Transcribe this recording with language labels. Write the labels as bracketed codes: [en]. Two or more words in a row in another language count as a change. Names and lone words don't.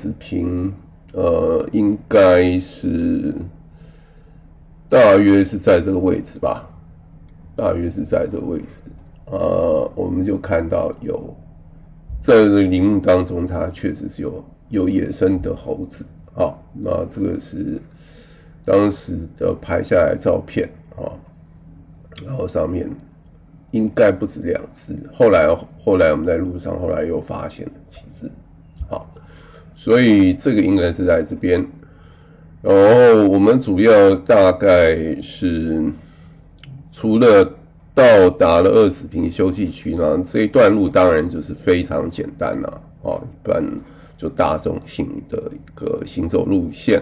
[zh] 子坪應該是大約是在這個位置吧，大約是在這個位置我們就看到有在這個林木當中，它確實是有野生的猴子那這個是當時的拍下來的照片然後上面應該不止2隻，後來我們在路上後來又發現了幾隻，所以這個應該是在這邊。然後我們主要大概是除了到達了二子坪休憩區呢，這一段路當然就是非常簡單一般就大眾性的一個行走路線。